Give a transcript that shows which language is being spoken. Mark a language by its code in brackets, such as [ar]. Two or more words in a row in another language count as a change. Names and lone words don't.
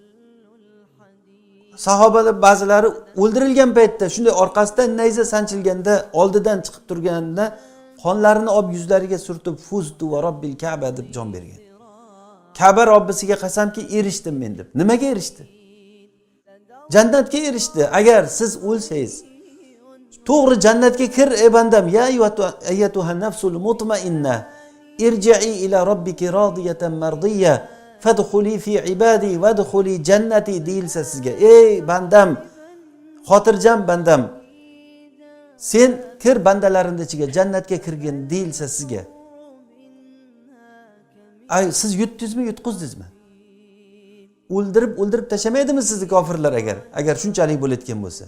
[uz] Sahobalar ba'zilari o'ldirilgan paytda shunday orqasidan nayza sanchilganda, oldidan chiqib turganida qonlarini olib yuzlariga surtib [ar] فزت ورب الكعبة [uz] deb jon bergan. Ka'ba Robbisiga qasamki erishdim men deb. Nimaga erishdi? Jannatga erishdi. Agar siz o'lsangiz, to'g'ri jannatga kir ey bandam, [ar] يا أيتها النفس المطمئنة ارجعي إلى ربك راضية مرضية فادخلي في عبادي وادخلي جنتي [uz] deyilsa sizga, ey bandam, xotirjam bandam, sen kir bandalarimning ichiga, jannatga kirgin deyilsa sizga, ay siz yutdingizmi, yutqizdingizmi? O'ldirib tashlamaydimi sizni kofirlar agar shunchalik bo'layotgan bo'lsa?